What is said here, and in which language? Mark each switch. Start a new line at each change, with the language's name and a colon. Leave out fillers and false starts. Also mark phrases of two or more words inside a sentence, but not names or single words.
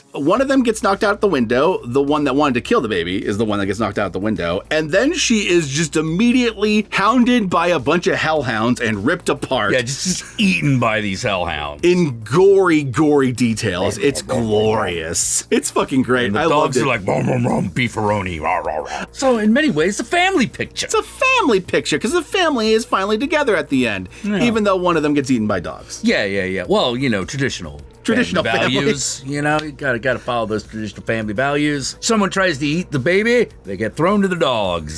English: One of them gets knocked out the window. The one that wanted to kill the baby is the one that gets knocked out the window. And then she is just immediately hounded by a bunch of hellhounds and ripped apart. Yeah, just eaten by these hellhounds. In gory details. It's glorious. It's fucking great. And the I dogs loved it. are like, rum, rum, rum, beefaroni, rah, rah, rah. So in many ways, it's a family picture. It's a family picture because the family is finally together at the end, even though one of them gets eaten by dogs. Yeah. Well, you know, traditional values. You know, you gotta follow those traditional family values. Someone tries to eat the baby, they get thrown to the dogs.